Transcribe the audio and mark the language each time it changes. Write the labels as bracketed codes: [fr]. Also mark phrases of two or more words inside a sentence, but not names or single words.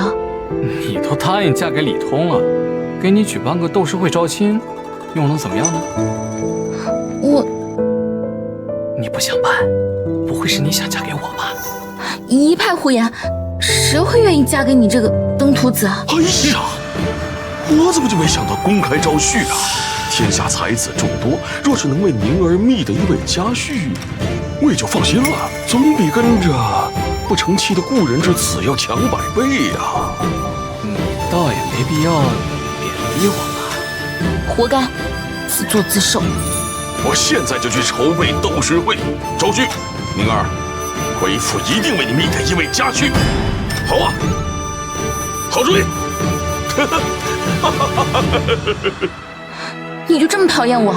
[zh] 你都答應嫁給李通了，給你舉辦個鬥詩會招親，又能怎麼樣呢？你不想辦，不會是你想嫁給我吧？一派胡言，誰會願意嫁給你這個登徒子啊？哎呀，我怎麼就沒想到公開招婿啊？天下才子眾多，若是能為宁兒覓得一位佳婿，我也就放心了，總比跟着不成器的故人之子要强100倍呀。你倒也沒必要貶低我吧？活該，自作自受。我現在就去籌備鬥詩會招婿，寧兒，貴婦一定為你覓得一位佳婿。好啊，好主意。你就這麼討厭我？